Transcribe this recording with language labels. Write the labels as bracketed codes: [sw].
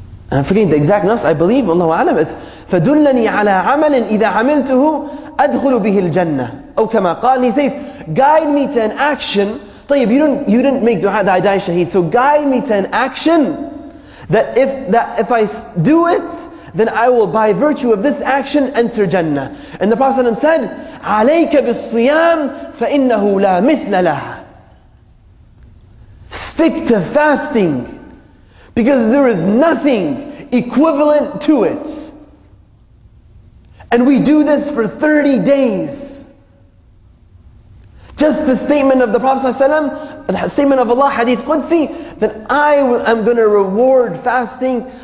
[en] And I'm forgetting the exact nas, I believe, Allahu A'lam, it's [ar] فَدُلَّنِي عَلَىٰ عَمَلٍ إِذَا عَمِلْتُهُ أَدْخُلُ بِهِ الْجَنَّةِ أو كما قال. [en] And he says, guide me to an action. طيب, you didn't make dua that I die shaheed. So guide me to an action that if I do it, then I will by virtue of this action enter Jannah. And the Prophet said, [ar] عَلَيْكَ بِالصِّيَامِ فَإِنَّهُ لَا مِثْلَ لَهَا. [en] Stick to fasting, because there is nothing equivalent to it. And we do this for 30 days. Just the statement of the Prophet ﷺ, the statement of Allah, Hadith Qudsi, that I am going to reward fasting.